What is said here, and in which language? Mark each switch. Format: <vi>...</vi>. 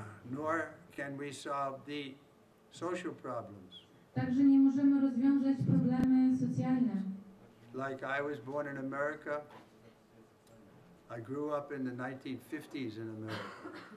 <en>Nor can we solve the social problems.</en> <pl>Także nie możemy rozwiązać problemy socjalne.</pl> <en>Like I was born in America. I grew up in the 1950s in America.</en>